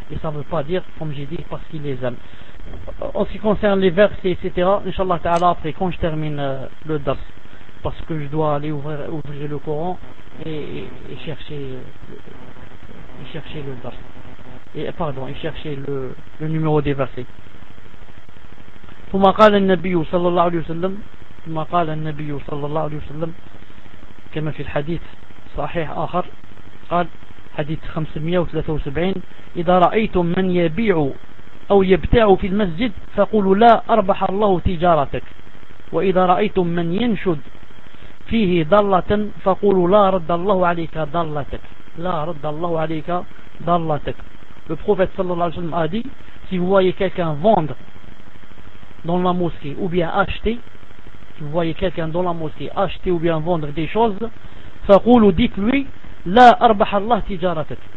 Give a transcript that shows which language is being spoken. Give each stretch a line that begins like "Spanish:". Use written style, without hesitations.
French: Et ça ne veut pas dire, comme j'ai dit, parce qu'ils les aiment. En ce qui concerne les versets, etc., Inch'Allah Ta'ala, après, quand je termine le dars, parce que je dois aller ouvrir le Coran et chercher le dars. Et chercher le numéro des versets.
Arabic: Thumma qala an-nabiy sallallahu alayhi wa sallam, thumma qala an-nabiy sallallahu alayhi wa sallam, kama fi al-hadith صحيح آخر قال حديث 573 إذا رأيتم من يبيع أو يبتاع في المسجد فقولوا لا أربح الله تجارتك وإذا رأيتم من ينشد فيه ضلة فقولوا لا رد الله عليك ضلتك لا رد الله عليك ضلتك.
French: Le prophète صلى الله عليه وسلم a dit, si vous voyez quelqu'un vendre dans la mosquée ou bien acheter, si vous voyez quelqu'un dans la mosquée acheter ou bien vendre des choses, فقولوا ديك لوي
Arabic: لا أربح الله تجارتك.